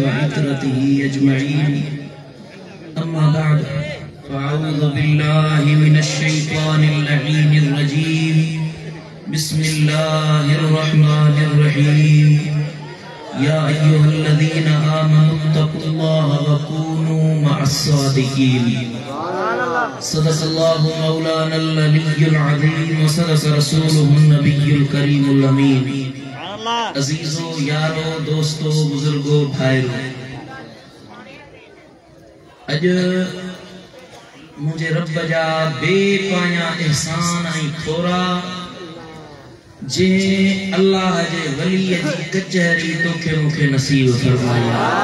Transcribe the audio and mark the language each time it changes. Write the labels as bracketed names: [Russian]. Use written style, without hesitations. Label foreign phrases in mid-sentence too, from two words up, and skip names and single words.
[Arabic] عترته أجمعين أما بعد فأعوذ بالله من الشيطان اللعين الرجيم بسم الله الرحمن الرحيم يا أيها الذين آمنوا اتقوا الله وكونوا مع الصادقين صدق الله مولانا العلي العظيم وصدق رسوله النبي الكريم الأمين. [Sindhi] अज़ीज़ो यारो दोस्तो बुजुर्गो भाइरो अज मुझे रब जा बेपाया एहसान आई थोरा जे अल्लाह जे वली जी कचहरी तोखे मुखे नसीब फरमाया